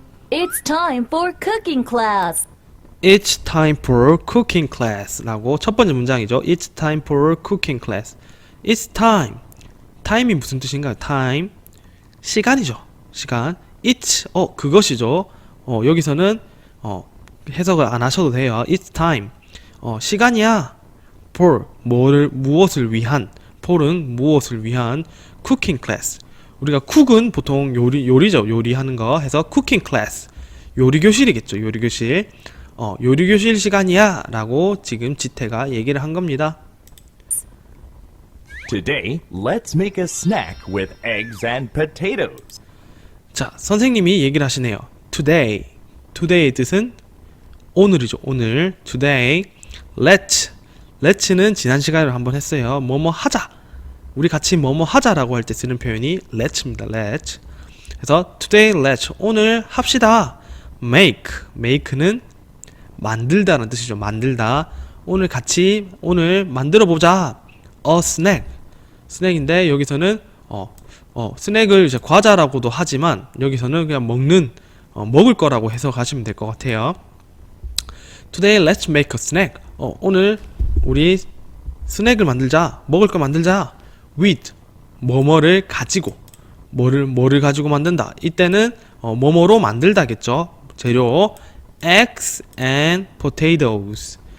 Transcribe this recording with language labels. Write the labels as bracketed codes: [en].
[en] It's time for cooking class. It's time for cooking class [ko] 라고 첫 번째 문장이죠. [en] It's time for cooking class. It's time. [ko] time이 무슨 뜻인가요? time. 시간이죠. 시간. It's, 그것이죠. 여기서는, 해석을 안 하셔도 돼요. [en] It's time. [ko] 시간이야. for, 무엇을 위한. for은 무엇을 위한 cooking class. 우리가 cook은 보통 요리죠. 요리하는 거 해서 cooking class. 요리교실이겠죠. 요리교실. 요리교실 시간이야. 라고 지금 지태가 얘기를 한 겁니다. [en] Today, let's make a snack with eggs and potatoes. [ko] 자, 선생님이 얘기를 하시네요. Today의 뜻은 오늘이죠. 오늘. [en] Today, let's [ko] let's는 지난 시간에 한번 했어요. 뭐뭐 하자. 우리 같이 뭐뭐 하자라고 할 때 쓰는 표현이 let's입니다. let's. 그래서 [en] today let's [ko] 오늘 합시다. make는 만들다라는 뜻이죠. 만들다. 오늘 같이 오늘 만들어 보자. [en] a snack [ko] 인데 여기서는 스낵을 이제 과자라고도 하지만 여기서는 그냥 먹을 거라고 해석하시면 될 것 같아요. [en] Today let's make a snack. [ko] 오늘 우리 스낵을 만들자. 먹을 거 만들자. with 뭐뭐를 가지고 뭐를 가지고 만든다. 이때는 뭐뭐로 만들다겠죠. 재료 [en] eggs and potatoes.